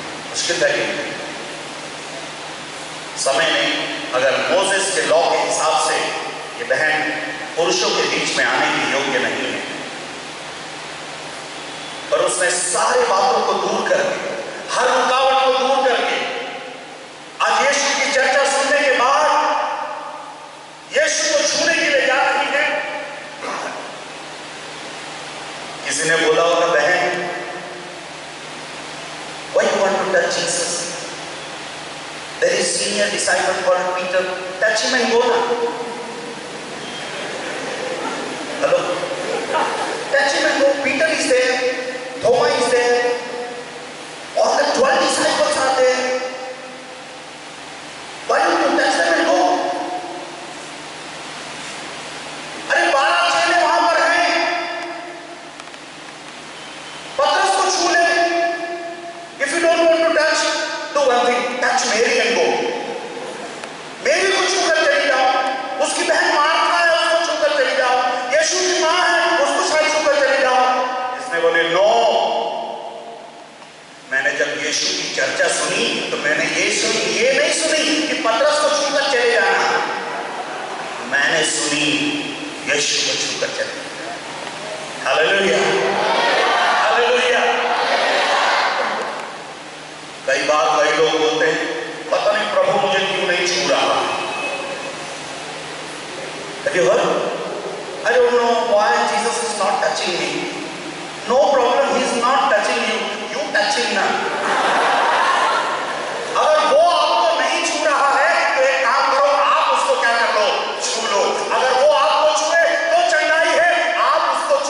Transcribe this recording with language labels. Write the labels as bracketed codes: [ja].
[hi] मुश्किल था कि समय में अगर मोसेस के लॉ के हिसाब से ये बहन पुरुषों के बीच में आने के योग्य नहीं है, पर उसने सारे बातों को दूर करके, हर रुकावट को दूर करके, आज यीशु की चर्चा सुनने के बाद यीशु को छूने के लिए जा रही है। किसी ने बोला होगा, बहन [en] why you want to touch Jesus? There is senior disciple called Peter. Touch him and go now. Hello? Touch him and go. Peter is there. Thomas is there. All the 12 disciples are there. Why don't you touch them and go? [hi] अरे 12 चेले वहां पर हैं। पतरस को छू ले। [en] If you don't want to touch, do one thing, touch Mary and go. [hi] मेरी को छूकर चली जाओ। उसकी बहन मार्था है, उसको छूकर चली जाओ। यीशु की मां है, उसको शायद छूकर चली जाओ। इसने बोले, नो। मैंने जब यीशु की चर्चा सुनी तो मैंने ये नहीं सुनी कि पतरस को छूकर चले जाना। मैंने सुनी यीशु को छूकर चले। Hallelujah, hallelujah. कई बार कई लोग बोलते हैं, पता नहीं प्रभु मुझे क्यों नहीं छू रहा। [en] Have you heard? I don't know why Jesus is not touching me. No problem, he is not touching you. You touch him now. [hi] अगर वो आपको नहीं छू रहा है तो एक काम करो, आप उसको क्या कर लो? छू लो। अगर वो आपको छुए तो चंगाई है, आप